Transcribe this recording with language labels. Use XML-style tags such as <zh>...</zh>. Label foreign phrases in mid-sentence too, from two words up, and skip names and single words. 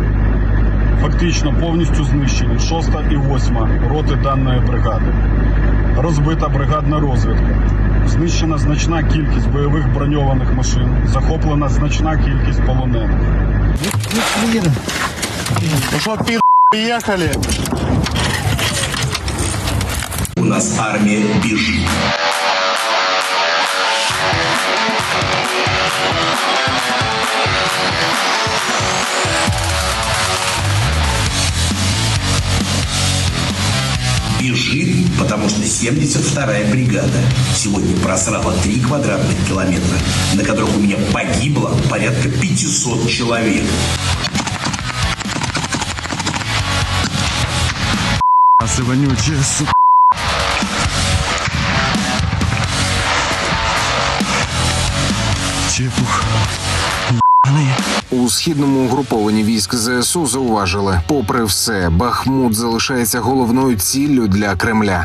<uk>Фактично повністю знищені 6-та і 8-ма роти даної бригади. Розбита бригадна розвідка. Знищена значна кількість бойових броньованих машин, захоплена значна кількість полонених.</uk> <ru>Ну что, поехали? У нас армия бежит. Бежит, потому что 72-я бригада сегодня просрала 3 квадратных километра, на которых у меня погибло порядка 500 человек. Вонючая, сука. Чепух.</ru> <uk>У східному угрупованні військ ЗСУ зауважили, попри все, Бахмут залишається головною ціллю для Кремля.</uk>